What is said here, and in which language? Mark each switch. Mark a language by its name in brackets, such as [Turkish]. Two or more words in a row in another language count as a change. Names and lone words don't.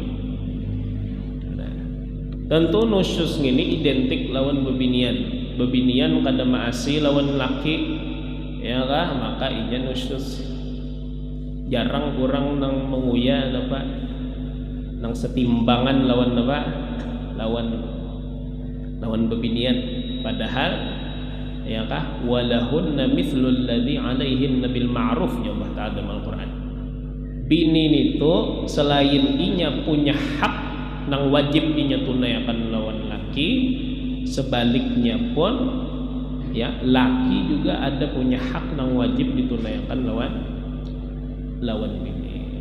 [Banjar] Nah, tentu nusyuz ini identik lawan bebinian kada maasi lawan laki, ya kah? Maka inya nusyuz. Jarang orang nang menguya apa nang setimbangan lawan apa lawan bebinian, padahal ya kah [Arabic] وَلَهُنَّ مِثْلُ الَّذِي عَلَيْهِنَّ بِالْمَعْرُوفِ [Banjar] ya Allah Ta'ala dalam Al-Qur'an. Bini itu selain inya punya hak nang wajib inya tunaikan lawan laki, sebaliknya pun ya laki juga ada punya hak nang wajib ditunaikan lawan bini.